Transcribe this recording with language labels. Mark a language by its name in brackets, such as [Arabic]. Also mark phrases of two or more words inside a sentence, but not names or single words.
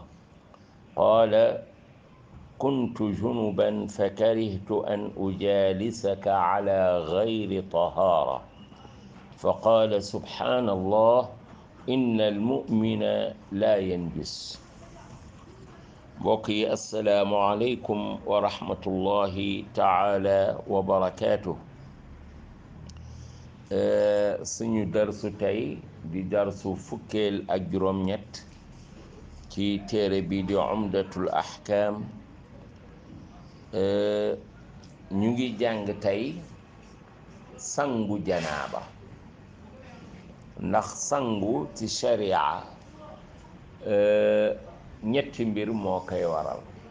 [Arabic] قال: كنت جنبا فكرهت أن أجالسك على غير طهارة. فقال: سبحان الله، إن المؤمن لا ينجس. بقي السلام عليكم ورحمة الله تعالى وبركاته. [Wolof] suñu darsu tey di darsu fukkeel ak juróom ñett ci téere bi di umdatul ahkam. ñu ngi jàng tey sangu janaaba, ndax sangu ci sharia ñetti mbir moo koy waral.